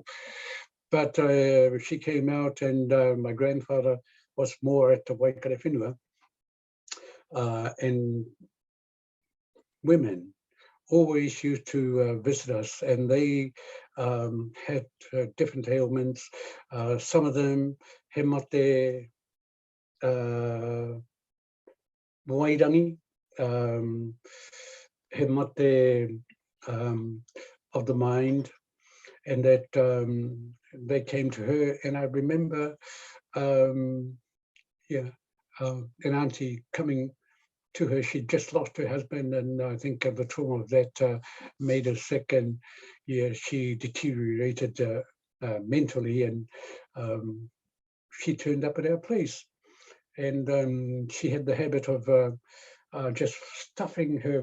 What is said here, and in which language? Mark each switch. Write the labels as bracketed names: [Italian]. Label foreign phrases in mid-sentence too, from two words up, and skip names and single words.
[English] But she came out, and my grandfather was more at the Waikare Whenua, and women always used to visit us, and they had different ailments. Some of them [Māori] he mate wairangi, he mate [English] of the mind, and that they came to her. And I remember an auntie coming to her. She'd just lost her husband, and I think the trauma of that made her sick, and she deteriorated mentally, and she turned up at our place, and she had the habit of just stuffing her.